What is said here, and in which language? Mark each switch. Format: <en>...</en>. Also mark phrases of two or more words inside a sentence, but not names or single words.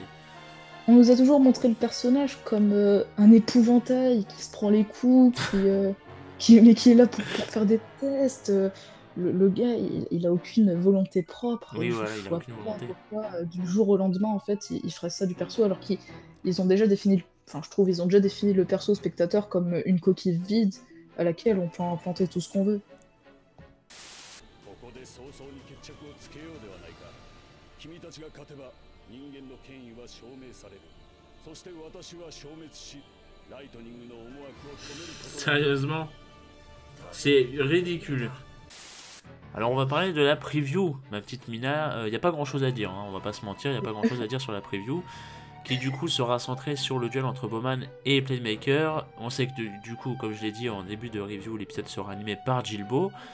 <fr>on nous a toujours montré le personnage comme un épouvantail qui se prend les coups, mais qui est là pour faire des tests. Le gars, il a aucune volonté propre. oui, Je voilà, il a vois aucune pas volonté. pourquoi du jour au lendemain, en fait, il ferait ça du perso, alors qu'ils ont déjà défini, enfin, je trouve, ils ont déjà défini le perso spectateur comme une coquille vide à laquelle on peut implanter tout ce qu'on veut.</fr> <ja>ここで早々に決着をつけようではないか。君たちが勝てば人間の権威は証明される。そして私は消滅し、ライトニングの思惑を止めることが。</ja> <fr>Sérieusement, c'est ridicule. Alors on va parler de la preview, ma petite Mina. Il n'y a pas grand chose à dire, hein, on va pas se mentir, il n'y a pas grand chose à dire sur la preview, qui du coup sera centrée sur le duel entre Bowman et Playmaker. On sait que du coup, comme je l'ai dit en début de review, l'épisode sera animé par Gilbo.</fr>